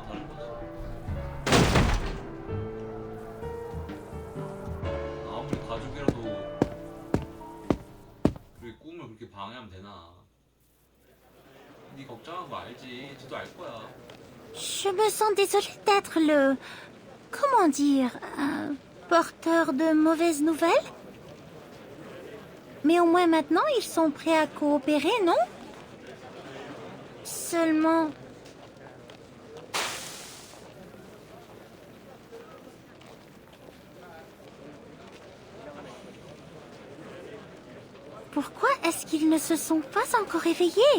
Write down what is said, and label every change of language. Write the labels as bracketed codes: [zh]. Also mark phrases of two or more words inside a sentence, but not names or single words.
[ko] 아무리 가족이라도 우리 꿈을 그렇게 방해하면 되나? 네 걱정한 거 알지? 쟤도 알 거야. [fr] Je me sens désolée d'être le... Comment dire... porteur de mauvaises nouvelles? Mais au moins maintenant, ils sont prêts à coopérer, non? Seulement... Pourquoi est-ce qu'ils ne se sont pas encore réveillés?